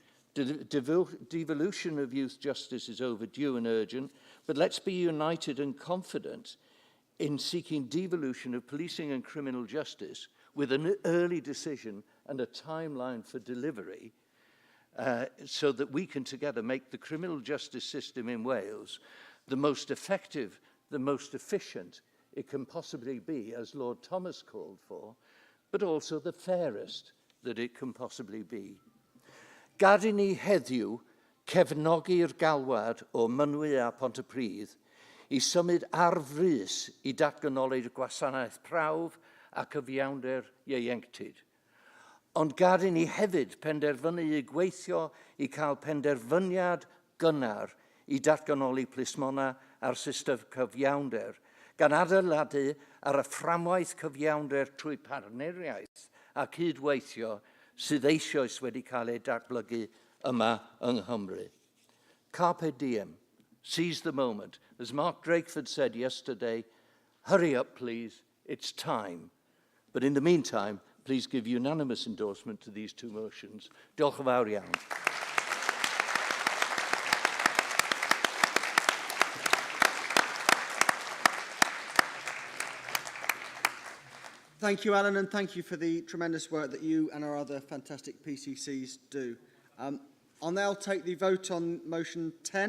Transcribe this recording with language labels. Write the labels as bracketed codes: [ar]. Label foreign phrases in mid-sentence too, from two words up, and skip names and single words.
[en] Devolution of youth justice is overdue and urgent, but let's be united and confident in seeking devolution of policing and criminal justice with an early decision and a timeline for delivery, so that we can together make the criminal justice system in Wales the most effective, the most efficient it can possibly be, as Lord Thomas called for, but also the fairest that it can possibly be. [cy] Gad i ni heddiw cefnogi'r galwad o mynwy a Pontypridd I symud ar frys I datganoli'r gwasanaeth prawf a cyfiawnder ieuenctid. Ond gad I ni hefyd penderfynu I gweithio I cael penderfyniad gynnar I datganoli plismona ar system cyfiawnder, gan adeiladu ar y fframwaith cyfiawnder trwy partneriaeth a cydweithio sydd eisoes wedi cael ei datblygu yma yng Nghymru. [la] Carpe diem, [en] seize the moment, As Mark Drakeford said yesterday, hurry up, please, it's time. But in the meantime, please give unanimous endorsement to these two motions. [cy] Diolch yn fawr iawn. [en] Thank you, Alan, and thank you for the tremendous work that you and our other fantastic PCCs do. I'll now take the vote on motion 10.